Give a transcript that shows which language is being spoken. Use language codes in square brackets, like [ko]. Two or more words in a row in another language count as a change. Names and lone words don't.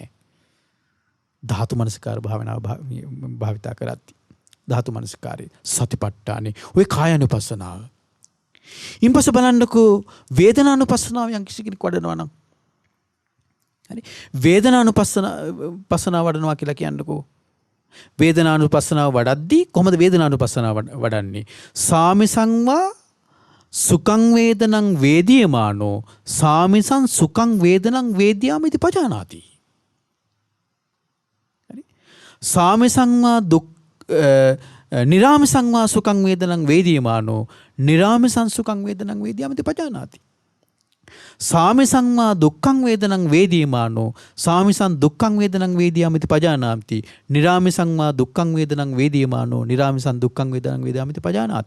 [si] ධාතු මනසිකාර භාවනාව භාවිතා කරද්දී ධාතු මනසිකාරේ සතිපට්ඨානේ ඔය කායानुපස්සනාව. ඊපස්සේ බලන්නකෝ වේදනානුපස්සනාව යම් කිසි කෙනෙක් වඩනවා නම් හරි. වේදනානුපස්සනාව වඩනවා කියලා කියන්නකෝ. වේදනානුපස්සනාව වඩද්දී කොහොමද වේදනානුපස්සනාව වඩන්නේ? [pi] සාමිසංවා සුඛං වේදනං වේදියමානෝ සාමිසං සුඛං වේදනං වේද්‍යාමිති පජානාති. [si] හරි. [pi] සාමිසංවා දුක් නිරාමිසංවා සුඛං වේදනං වේදියමානෝ නිරාමිසං සුඛං වේදනං වේද්‍යාමිති පජානාති. සාමිසංවා දුක්ඛං වේදනං වේදියමානෝ සාමිසං දුක්ඛං වේදනං වේදියාමිති පජානාති. නිරාමිසංවා දුක්ඛං වේදනං වේදියමානෝ නිරාමිසං දුක්ඛං වේදනං වේදියාමිති පජානාති.